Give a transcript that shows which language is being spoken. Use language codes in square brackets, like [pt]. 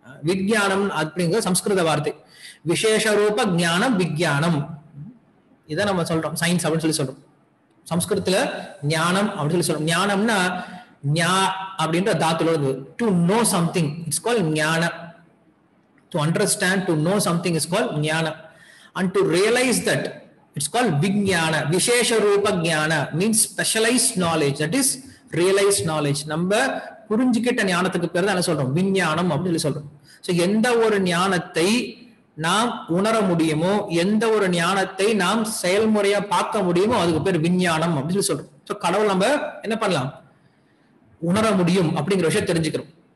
[ta] விஞ்ஞானம் அப்படிங்கிற சம்ஸ்கிருத வார்த்தை. விசேஷ ரூப ஞானம் விஞ்ஞானம் இதை நம்ம சொல்றோம், சயின்ஸ் அப்படின்னு சொல்லி சொல்றோம். சம்ஸ்கிருதத்துல ஞானம் அப்படின்னு சொல்லி சொல்றோம். ஞானம்னா ஞா அப்படின்ற தாத்துல வருது. [en] To know something it's called jnana. To understand, to know something is called jnana. And to realise that it's called vijnana. Vishesha rupa jnana means specialized knowledge, that is realized knowledge. [ta] நம்ம புரிஞ்சுக்கிட்ட ஞானத்துக்கு பேர் தான் என்ன சொல்றோம், விஞ்ஞானம் அப்படின்னு சொல்றோம். சோ எந்த ஒரு ஞானத்தை நாம் உணர முடியுமோ, எந்த ஒரு ஞானத்தை நாம் செயல்முறையா பார்க்க முடியுமோ அதுக்கு பேர் விஞ்ஞானம் அப்படின்னு சொல்றோம். சோ கடவுள் நம்ம என்ன பண்ணலாம், உணர முடியும் அப்படிங்கிற விஷயம் தெரிஞ்சுக்கிறோம்.